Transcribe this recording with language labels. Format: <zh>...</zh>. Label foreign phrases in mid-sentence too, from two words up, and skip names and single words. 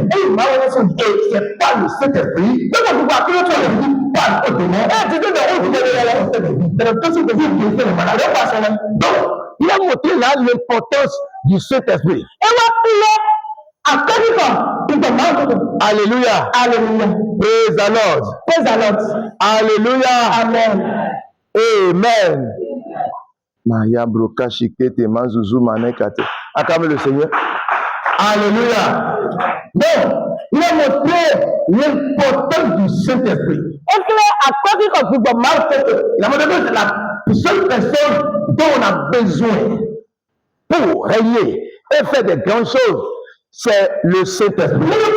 <fr>Et c'est pas le Saint-Esprit. Donc on voit que l'autre dit parle au démon. Donc il a montré là l'importance du Saint-Esprit. Alléluia. Alléluia.</fr> <en>Praise the Lord. Praise the Lord. Alléluia.</en> <fr>Amen. Amen. Maya broka shikete mazuzu manekate. Acclamez le Seigneur. Alléluia. Donc, il a montré l'importance du Saint-Esprit. Il a montré que c'est la seule personne dont on a besoin pour régner et faire des grandes choses, c'est le Saint-Esprit.</fr>